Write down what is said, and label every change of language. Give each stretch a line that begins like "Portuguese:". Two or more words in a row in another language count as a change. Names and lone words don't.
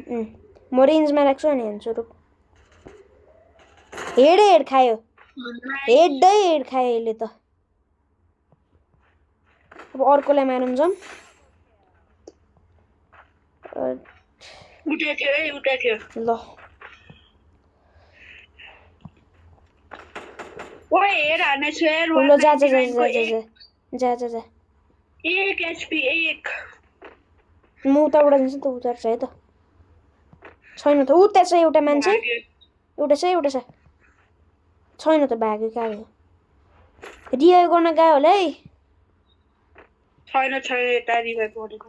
Nepali: म रेन्जमा राख्छु अनि हान्छु रुक हेड खायो हेड खायो यसले त अब अर्कोलाई मारौँ जाउँ उठे थियो ल ओए हेर हाने छु यार ल जा जा जा 199 को जा जा जा 1 एचपी 1 म उताबाट जान्छु त उता छ है त छैन त उता छ एउटा मान्छे एउटा छ छैन त भाग्यो कहाँ गयो रिवाइभ गर्न गयो होला है छैन यता रिभाइभ गरेको